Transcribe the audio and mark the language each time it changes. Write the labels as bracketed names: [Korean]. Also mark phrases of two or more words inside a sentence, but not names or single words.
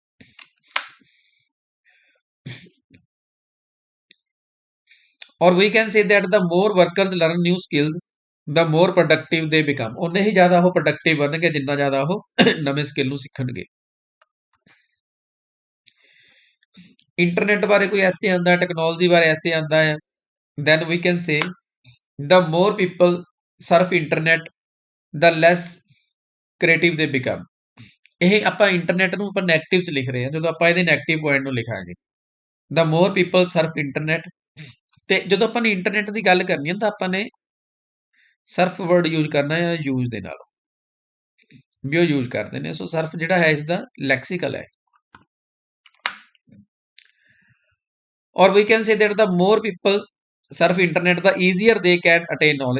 [English] ਔਰ we can say that the more workers learn new skills the more productive they become. [Punjabi] ਉਨੇ ਹੀ ਜ਼ਿਆਦਾ ਉਹ ਪ੍ਰੋਡਕਟਿਵ ਬਣਨਗੇ ਜਿੰਨਾ ਜ਼ਿਆਦਾ ਉਹ ਨਵੇਂ ਸਕਿੱਲ ਨੂੰ ਸਿੱਖਣਗੇ। ਇੰਟਰਨੈਟ ਬਾਰੇ ਕੋਈ ਐਸੇ ਆਂਦਾ, ਟੈਕਨੋਲੋਜੀ ਬਾਰੇ ਐਸੇ ਆਂਦਾ ਹੈ, [English] then we can say the more people surf internet the less creative they become। [Punjabi] ਇਹ ਆਪਾਂ ਇੰਟਰਨੈਟ ਨੂੰ ਆਪਾਂ ਨੈਗੇਟਿਵ ਚ ਲਿਖ ਰਹੇ ਹਾਂ, ਜਦੋਂ ਆਪਾਂ ਇਹਦੇ ਨੈਗੇਟਿਵ ਪੁਆਇੰਟ ਨੂੰ ਲਿਖਾਂਗੇ [English] the more people surf internet, [Punjabi] ਤੇ ਜਦੋਂ ਆਪਾਂ ਨੇ ਇੰਟਰਨੈਟ ਦੀ ਗੱਲ ਕਰਨੀ ਹੈ ਤਾਂ ਆਪਾਂ ਨੇ [English] surf word use [Punjabi] ਕਰਨਾ ਹੈ ਯੂਜ਼ ਦੇ ਨਾਲ, ਵੀ ਉਹ ਯੂਜ਼ ਕਰਦੇ ਨੇ। ਸੋ ਸਰਫ ਜਿਹੜਾ ਹੈ ਇਸ ਦਾ ਲੈਕਸੀਕਲ ਹੈ। [English] ਔਰ we can say that the more people surf internet the easier they can attain knowledge.